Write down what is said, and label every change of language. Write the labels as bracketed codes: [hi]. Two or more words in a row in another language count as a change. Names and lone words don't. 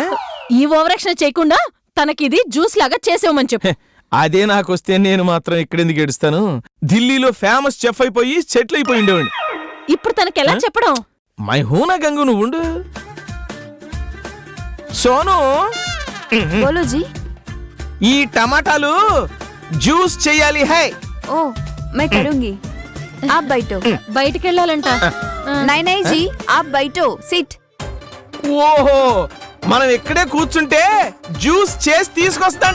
[te] ఈ ఓవరాక్షన్ చేయకుండా తనకిది జ్యూస్ లాగా చేసేవమని చెప్పు. అదే నాకొస్తే నేను మాత్రం ఇక్కడెందుకు ఏడుస్తాను? ఢిల్లీలో [en] famous chef [te] అయిపోయి సెటిల్ అయిపోయి ఉండేవాడిని. ఇప్పుడు తనకి ఎలా చెప్పడం? [hi] मैं हूँ ना [te] గంగు, నువ్వు ఉండు. సోను, [hi] बोलो जी. [te] ఈ టమాటాలు జ్యూస్ చెయ్యాలి హై. [hi] ओ मैं करूंगी आप बैठो [te] బయటికి వెళ్ళాలంట. [hi] नहीं नहीं जी आप बैठो सिट [te] ఓహో మనం ఇక్కడే కూర్చుంటే జ్యూస్ చేసి తీసుకొస్తంట.